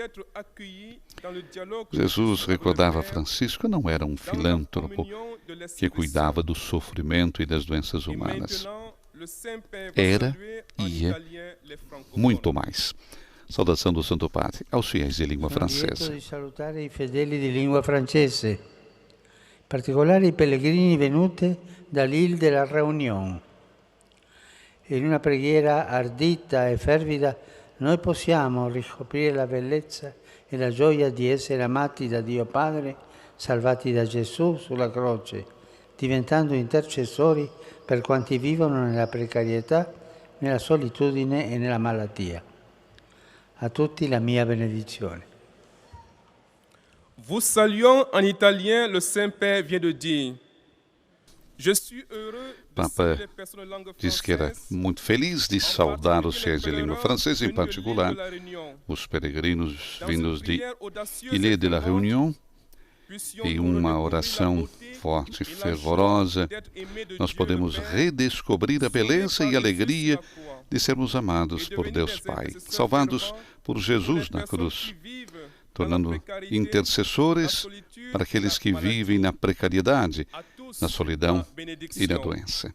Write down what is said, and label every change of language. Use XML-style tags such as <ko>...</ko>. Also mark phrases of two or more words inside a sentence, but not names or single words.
<pt>Jesus, recordava a Francisco, não era um filântropo que cuidava do sofrimento e das doenças humanas. Era e é muito mais. Saudação do Santo Padre aos fiéis de língua francesa.</pt> <it>Salutare i fedeli di lingua francese, in particolare i pellegrini venuti dall'Île de la Réunion. In una preghiera ardita e fervida noi possiamo riscoprire la bellezza e la gioia di essere amati da Dio Padre, salvati da Gesù sulla croce, diventando intercessori per quanti vivono nella precarietà, nella solitudine e nella malattia. A tutti la mia benedizione.</it> <fr>Vous saluons en italien, le Saint-Père vient de dire. Je suis heureux de</fr> <pt>Papa</pt> <fr>saluer les personnes de langue</fr> <pt>disse que era</pt> <fr>française,</fr> <pt>muito feliz de saudar os fiéis de língua francesa, em particular os peregrinos vindos de Île de la Réunion, e uma oração forte e fervorosa, nós podemos redescobrir a beleza e alegria de sermos amados por Deus Pai, salvados por Jesus na cruz, tornando intercessores para aqueles que vivem na precariedade, na solidão e na doença.</pt>